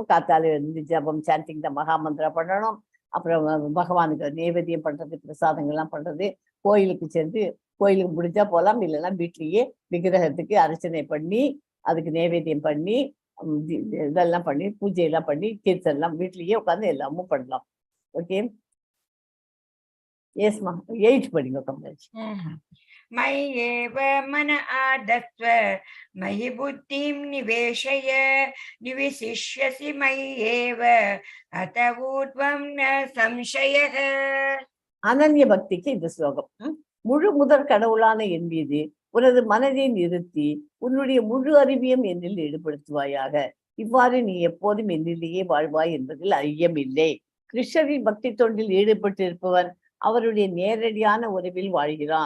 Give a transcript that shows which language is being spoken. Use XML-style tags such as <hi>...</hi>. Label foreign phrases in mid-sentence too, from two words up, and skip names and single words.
<ta>காத்தால இருந்து ஜபம்</ta> <en>chanting the mahamantra</en> <ta>பண்ணணும். அப்புறம் பகவானுக்கு நைவேத்தியம் பண்றது, பிரசாதங்கள்லாம் பண்றது, கோயிலுக்கு சென்று கோயிலுக்கு முடிஞ்சா போகலாம், இல்லைன்னா வீட்லயே விக்கிரகத்துக்கு அர்ச்சனை பண்ணி அதுக்கு நைவேத்தியம் பண்ணி இதெல்லாம் பண்ணி பூஜையெல்லாம் பண்ணி கீர்த்தனெல்லாம் வீட்லயே உட்காந்து எல்லாமும் பண்ணலாம். ஓகே. எஸ்மா 8 படிங்க கமலேஷ்.</ta> <sa>मय्येव मन आदत्व मयि बुद्धिं निवेशय निविशिष्यसि मय्येव अत ऊर्ध्वं न संशयः.</sa> <ta>அனன்ய பக்திக்கு இந்த ஸ்லோகம். முழு முதற் கடவுளான என் மீது உனது மனதை நிறுத்தி உன்னுடைய முழு அறிவியம் என்னில் ஈடுபடுத்துவாயாக. இவ்வாறு நீ எப்போதும் என்னிலேயே வாழ்வாய் என்பதில் ஐயமில்லை. கிருஷ்ணரின் பக்தி தொண்டில் ஈடுபட்டு இருப்பவன் அவருடைய நேரடியான உறவில் வாழ்கிறான்.</ta>